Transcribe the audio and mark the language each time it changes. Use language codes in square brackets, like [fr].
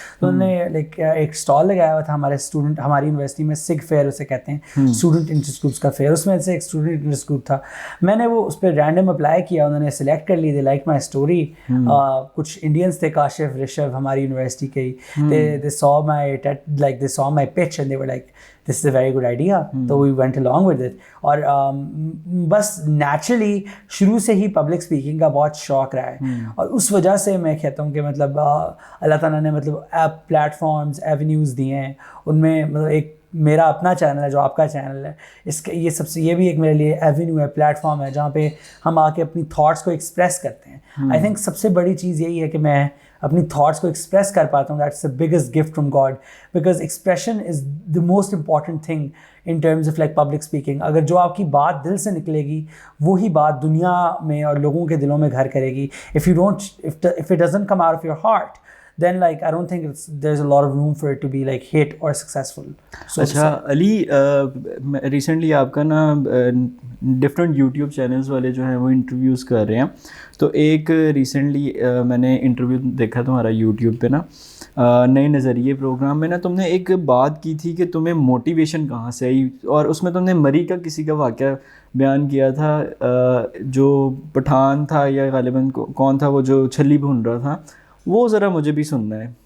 [ur] تو انہوں نے لائک ایک اسٹال لگایا ہوا تھا ہماری یونیورسٹی میں, سگ فیئر اسے کہتے ہیں, اسٹوڈنٹ انٹرسٹ گروپس کا فیئر. اس میں سے ایک اسٹوڈنٹ انٹرسٹ گروپ تھا. میں نے وہ اس پہ رینڈم اپلائی کیا, انہوں نے سلیکٹ کر لی. [en] They like my story. [ur] کچھ انڈینس تھے, کاشف, رشب, ہماری یونیورسٹی کے ہی. [en] they saw my pitch and they were like this is a very good idea, so we went along with it. [ur] اور بس نیچرلی شروع سے ہی پبلک اسپیکنگ کا بہت شوق رہا ہے, اور اس وجہ سے میں کہتا ہوں کہ مطلب اللہ تعالیٰ نے مطلب ایپ پلیٹ فارمز, ایونیوز دیے ہیں. ان میں مطلب ایک میرا اپنا چینل ہے جو آپ کا چینل ہے, اس کے یہ بھی ایک میرے لیے ایونیو ہے, پلیٹ فارم ہے جہاں پہ ہم آ کے اپنی تھاٹس کو ایکسپریس کرتے ہیں. [en] I think [ur] سب سے بڑی چیز یہی ہے کہ میں اپنی تھاٹس کو ایکسپریس کر پاتا ہوں. [en] That's the biggest gift from God, because expression is the most important thing in terms of like public speaking. [ur] اگر جو آپ کی بات دل سے نکلے گی وہی بات دنیا میں اور لوگوں کے دلوں میں گھر کرے گی. [en] if it doesn't come out of your heart then like I don't think there's a lot of room for it to be like hit or successful. [ur] اچھا علی, ریسنٹلی آپ کا نا ڈفرینٹ یوٹیوب چینلز والے جو ہیں وہ انٹرویوز کر رہے ہیں. تو ایک ریسنٹلی میں نے انٹرویو دیکھا تمہارا یوٹیوب پہ نا, نئے نظریے پروگرام میں نا تم نے ایک بات کی تھی کہ تمہیں موٹیویشن کہاں سے آئی, اور اس میں تم نے مری کا کسی کا واقعہ بیان کیا تھا جو پٹھان تھا یا غالباً کون تھا وہ جو چھلی بھون رہا تھا, وہ ذرا مجھے بھی سننا ہے.